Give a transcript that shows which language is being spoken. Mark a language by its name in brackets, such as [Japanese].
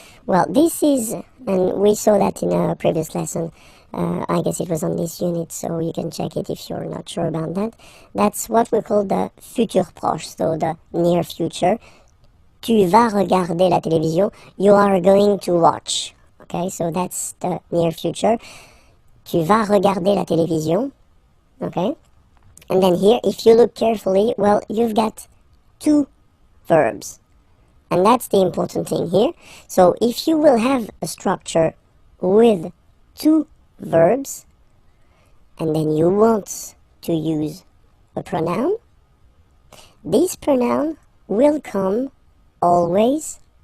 [English] Well, this is, and we saw that in a previous lesson, I guess it was on this unit, so you can check it if you're not sure about that. That's what we call the futur proche, so the near future. [French] Tu vas regarder la télévision, [English] you are going to watch. Okay, so that's the near future. [French] Tu vas regarder la télévision. [English] Okay, and then here, if you look carefully, well, you've got two verbs. And that's the important thing here. So if you will have a structure with two verbs, and then you want to use a pronoun, this pronoun will come always